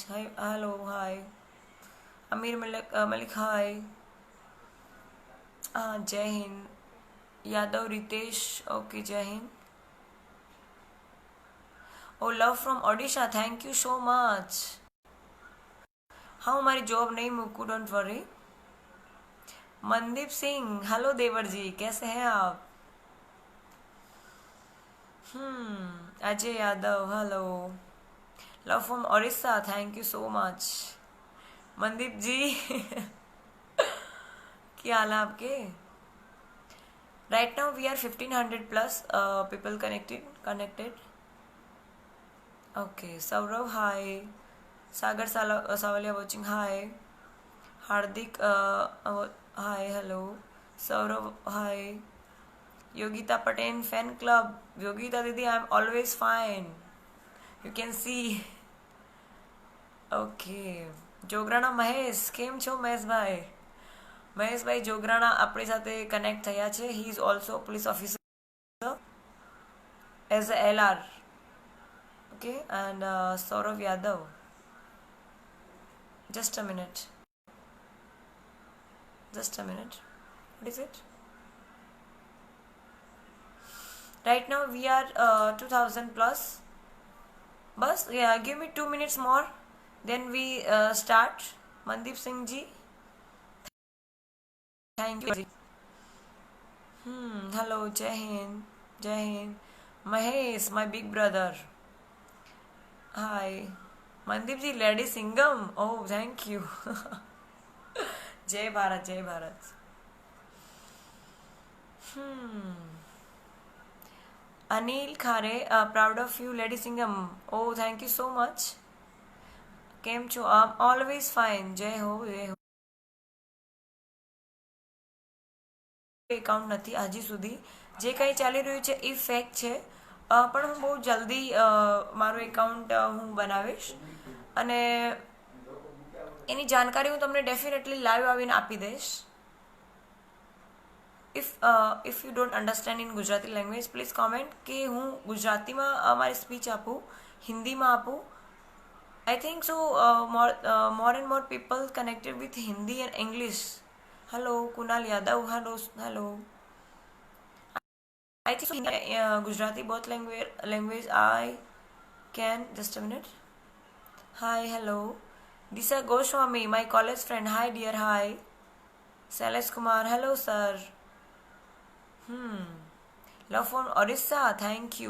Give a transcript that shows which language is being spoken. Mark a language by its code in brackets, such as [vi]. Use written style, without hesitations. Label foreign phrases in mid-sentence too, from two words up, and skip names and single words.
[en] hi hello hi Amir Malik hi. [hi] हाँ जय हिन्द. यादव रीतेश ओके जय हिन्द. [en] oh love from Odisha thank you so much. [gu] હા હું મારી જોબ નહીં મૂકું [en] don't worry. [hi] मनदीप सिंह हेलो देवर जी कैसे हैं आप. अजय यादव हेलो. [en] love from Odisha thank you so much. [hi] मनदीप जी क्या हाल है आपके. [en] right now we are 1500 plus people connected. ok Saurabh hi. Sagar Savaliya watching hi. Hardik hi hello. Saurabh hi. Yogita Patel fan club. Yogita didi I am always fine you can see. [gu] ઓકે જોગરાણા મહેશ કેમ છો મહેશભાઈ. મહેશભાઈ જોગરાણા આપણી સાથે કનેક્ટ થયા છે. [en] he is also police officer as a LR. ok and Saurabh Yadav. just a minute. What is it? Right now we are 2000 plus. Bus, yeah, give me 2 minutes more. Then we start. Mandeep Singh ji. Thank you. Hello, Jai Hind. Jai Hind. Mahesh, my big brother. Hi. Mandeep ji, Lady Singham. Oh, thank you. [hi] जय भारत जय भारत. [en] Anil Khare proud of you Lady Singham. oh thank you so much. [gu] કેમ છો [en] I am always fine. [hi] जय हो जय हो. [gu] એકાઉન્ટ નથી હજી સુધી. જે કંઈ ચાલી રહ્યું છે એ ફેક છે, પણ હું બહુ જલ્દી મારું એકાઉન્ટ હું બનાવીશ અને એની જાણકારી હું તમને ડેફિનેટલી લાઈવ આવીને આપી દઈશ. [en] if you don't understand in Gujarati language please comment [gu] કે હું ગુજરાતીમાં મારી સ્પીચ આપું, હિન્દીમાં આપું. [en] I think so more and more people connected with Hindi and English. hello Kunal Yadav hello. I think Gujarati both language I can. Just a minute. Hi hello. Disha Goswami my college friend. Hi dear hi. Sailesh Kumar hello sir. Love from Orissa thank you.